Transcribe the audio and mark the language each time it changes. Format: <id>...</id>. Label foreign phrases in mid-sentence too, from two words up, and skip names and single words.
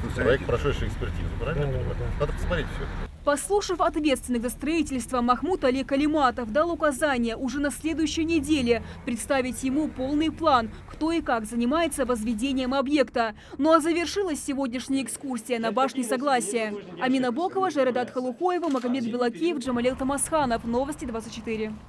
<ru>проект, прошедший экспертизу, правильно я Да, понимаю? да. Надо посмотреть все. Послушав ответственных за строительство, Махмуд Али Калиматов дал указание уже на следующей неделе представить ему полный план, кто и как занимается возведением объекта. Ну а завершилась сегодняшняя экскурсия на башне Согласия. Амина Бокова, Жаредат Халухоева, Магомед Белакиев, Джамалел Тамасханов. Новости 24.</ru>